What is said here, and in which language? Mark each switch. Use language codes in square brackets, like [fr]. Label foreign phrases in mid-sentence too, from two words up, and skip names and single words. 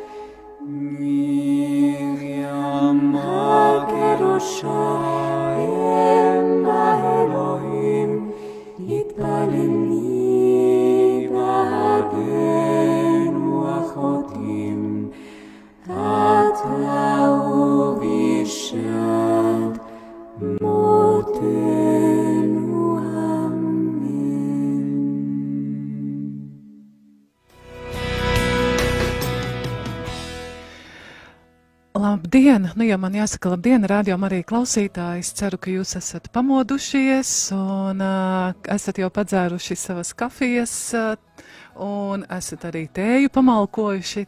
[he] מרים הקדושה אם באלוהים התפללי בעדנו אחותים, אתה ובישת מותנו אמן. [lv] Labdien! Nu, jau man jāsaka labdien, rādījumā arī klausītāji. Es ceru, ka jūs esat pamodušies un esat jau padzēruši savas kafijas un esat arī tēju pamalkojuši.